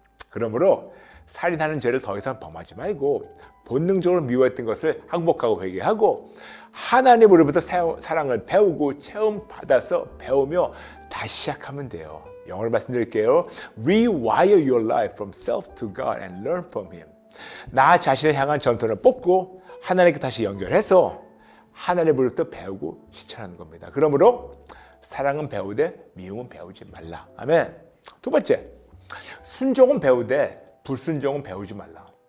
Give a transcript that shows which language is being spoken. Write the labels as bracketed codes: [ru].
[ko] 그러므로 살인하는 죄를 더 이상 범하지 말고 본능적으로 미워했던 것을 항복하고 회개하고 하나님으로부터 사랑을 배우고 체험받아서 배우며 다시 시작하면 돼요. 영어로 말씀드릴게요. [en] Rewire your life from self to God and learn from Him. [ko] 나 자신을 향한 전선을 뽑고 하나님께 다시 연결해서 하나님으로부터 배우고 실천하는 겁니다. 그러므로 사랑은 배우되 미움은 배우지 말라. 아멘. 두 번째, 순종은 배우되 불순종은 배우지 말라.